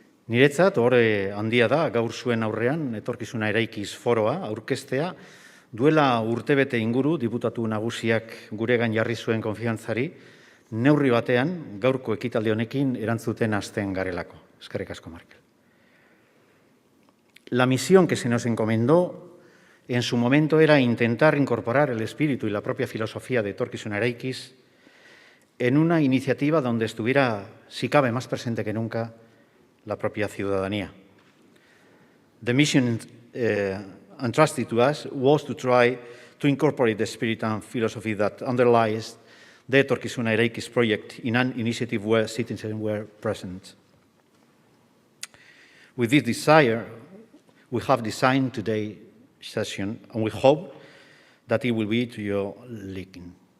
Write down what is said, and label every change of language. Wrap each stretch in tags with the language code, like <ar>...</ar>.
<eu>Niretzat, hore handia da, gaur zuen aurrean, Etorkizuna Eraikiz Foroa, aurkeztea, duela urtebete inguru, diputatu nagusiak guregan jarri zuen konfiantzari, neurri batean, gaurko ekitaldi honekin erantzuten hasten garelako. Eskerrik asko, Marques.</eu> <es>La misión que se nos encomendó en su momento era intentar incorporar el espíritu y la propia filosofía de Etorkizuna Eraikiz en una iniciativa donde estuviera, si cabe, más presente que nunca, la propia ciudadanía.</es> <en>The mission entrusted to us was to try to incorporate the spirit and philosophy that underlies the Etorkizuna Eraikiz project in an initiative where citizens were present. With this desire, we have designed today's session, and we hope that it will be to your liking.</en>